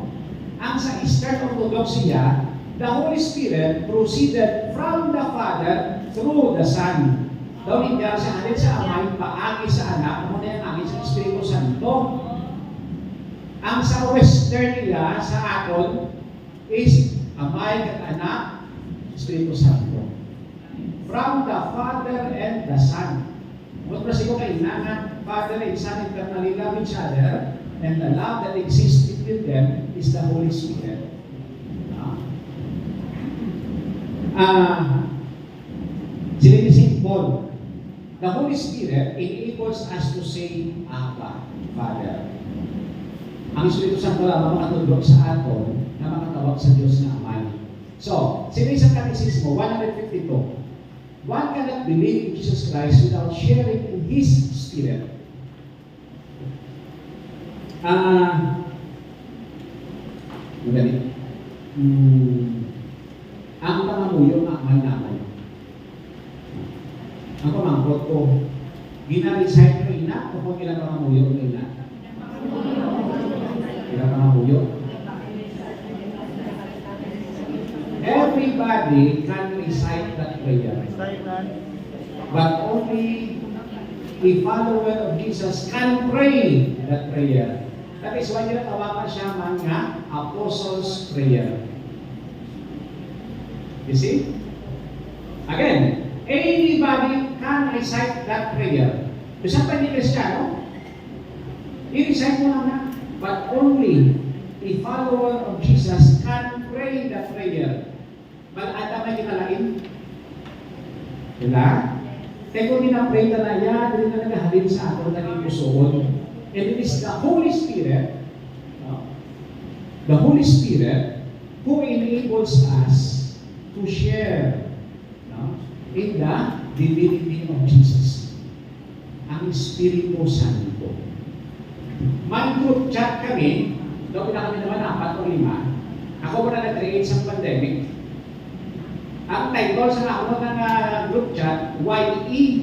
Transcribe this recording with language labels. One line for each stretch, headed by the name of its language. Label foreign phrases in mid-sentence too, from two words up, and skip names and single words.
Hiligaynon: Ang sa Eastern Orthodoxia,
English: the Holy Spirit proceeded from the Father through the Son.
Hiligaynon: Daw hindi sa halin sa Amay, paagi sa Anak, muna yung agi sa Espiritu Santo. Ang sa Western nila, sa aton, is Amay at Anak, Espiritu Santo.
English: From the Father and the Son. What was it kay Nana? Father and Son eternally love each other, and the love that exists between them is the Holy Spirit.
Hiligaynon: Sila ni St.
English: Paul, the Holy Spirit enables us to say, Abba, Father.
Hiligaynon: Ang Espiritu Santo lamang makatulog sa aton na makatawag sa Diyos na Amay. So, sila sa Katekismo 152,
English: one cannot believe in Jesus Christ without sharing in His Spirit.
Filipino: Magaling.
Hiligaynon: Ang pangamuyo ang Amay naman. Ang pamangkot ko, Gina-recite ko ina o kung ilang pangamuyo ko ina? Ilang pangamuyo?
English: Everybody can recite that prayer. But only a follower of Jesus can pray that prayer. That is why
Filipino: tinatawagan siya mga
English: Apostles' Prayer. You see? Again, anybody can recite that prayer.
Hiligaynon: Bisa pa ni Kristiyano, i-recite mo lang na.
English: But only a follower of Jesus can pray that prayer.
Hiligaynon: Malata may kinalain? Diba?
Filipino: Kaya kung pinapray ka na yan, hindi na nagahalin sa ato naging pusoon.
English: And it is the Holy Spirit, the Holy Spirit, who enables us to share in the divinity of Jesus.
Hiligaynon: Ang Espiritu Santo.
Filipino: May group chat kami, doon na kami naman 4 o 5.
Hiligaynon: Ako muna nag-create sa pandemic. Ang title sa ako ng group chat, YE.